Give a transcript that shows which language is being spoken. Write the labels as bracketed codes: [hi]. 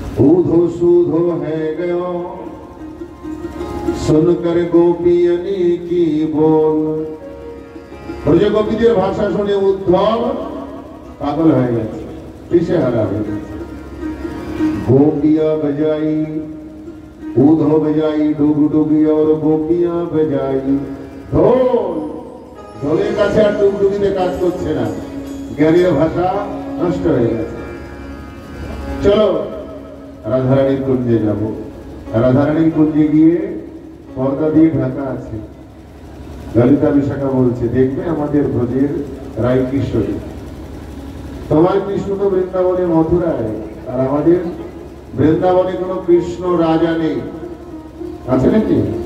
[hi] ऊधो सूधो है गयो सुनकर गोपियनी की बोल। [bn] ब्रज गोपीদের ভাষা শুনে উদ্ধব পাগল হয়ে গেছে, দিশেহারা হয়ে গেছে। [hi] गोपियां बजाई, ऊधो बजाई डुगडुगी और गोपियां बजाई ढोल। [bn] ঢোলের কাছে আর ডুগডুগিতে কাজ করছে না, জ্ঞানীর ভাষা নষ্ট হয়ে গেছে। চলো রাধারানীর কুঞ্জে যাব। রাধারানীর কুঞ্জে গিয়ে পর্দা দিয়ে ঢাকা আছে। ললিতা বিশাখা বলছে, দেখবে আমাদের ব্রজের রায় কিশোরী, তোমার কৃষ্ণ তো বৃন্দাবনে মথুরায়, আর আমাদের বৃন্দাবনে কোনো কৃষ্ণ রাজা নেই। আছে নাকি?